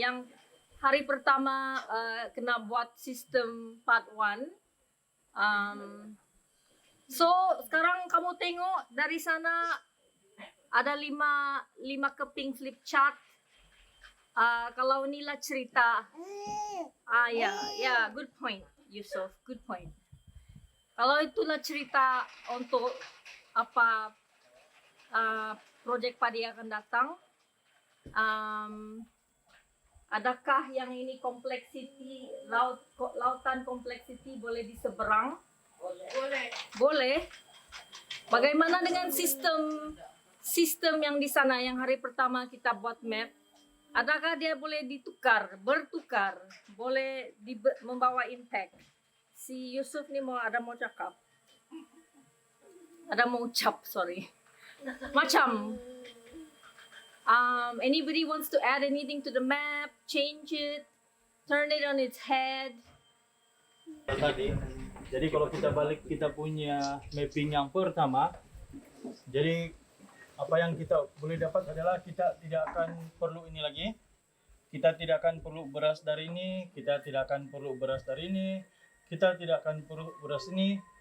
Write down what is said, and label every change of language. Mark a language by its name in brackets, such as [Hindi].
[Malay] Yang hari pertama kena buat sistem part 1. So sekarang kamu tengok dari sana ada 5 keping flip chart. Kalau inilah cerita. [English] Ya, good point, Yusuf, good point. [Malay] Kalau itulah cerita untuk apa projek padi yang akan datang. Adakah yang ini kompleksiti lautan kompleksiti boleh diseberang? Boleh. Bagaimana dengan sistem yang di sana yang hari pertama kita buat map? Adakah dia boleh bertukar, boleh membawa impact? Si Yusuf ni mau cakap. [English] Sorry. [Malay] Macam [English] anybody wants to add anything to the map, change it, turn it on its head? [Malay] Jadi kalau kita balik kita punya mapping yang pertama, jadi apa yang kita boleh dapat adalah kita tidak akan perlu ini lagi. Kita tidak akan perlu beras dari ini, kita tidak akan perlu beras dari ini, kita tidak akan perlu beras ini.